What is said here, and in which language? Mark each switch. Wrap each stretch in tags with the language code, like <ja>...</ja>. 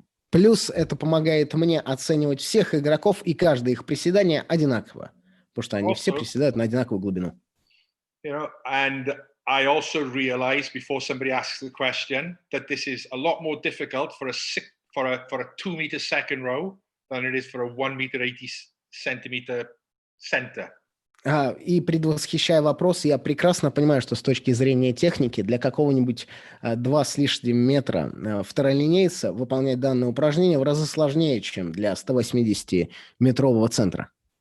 <ru>Плюс это помогает мне оценивать всех игроков и каждое их приседание одинаково, потому что они все приседают на одинаковую глубину.</ru> <en>You know, and I also realize before somebody asks the question that this is a lot more difficult for a 2 meter second row than it is for a 1 meter 80 centimeter center.</en> <ru>И предвосхищая вопрос, я прекрасно понимаю, что с точки зрения техники для какого-нибудь 2 с лишним метра второлинейца выполнять данное упражнение в разы сложнее, чем для 180-метрового центра.</ru>